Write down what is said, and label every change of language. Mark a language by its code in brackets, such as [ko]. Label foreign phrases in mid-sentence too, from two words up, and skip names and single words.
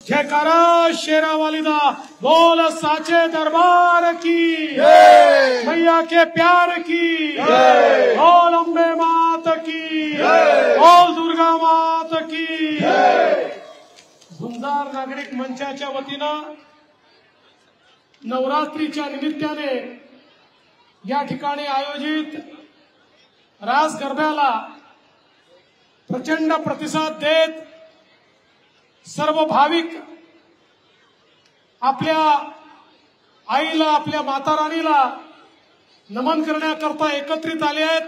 [pa] ਜੈਕਾਰਾ ਸ਼ੇਰਾਂਵਾਲੀ ਦਾ ਬੋਲ [hi] साचे दरबार की मैया के प्यार की बोल अम्बे मात की बोल दुर्गा मात की। [mr] झुंजार नागरिक मंचाच्या वतीनं नवरात्रीच्या निमित्ताने या ठिकाणी आयोजित रास गरब्याला प्रचंड प्रतिसाद देत सर्व भाविक आपल्या आईला आपल्या माता राणीला नमन करण्याकरता एकत्रित आले आहेत।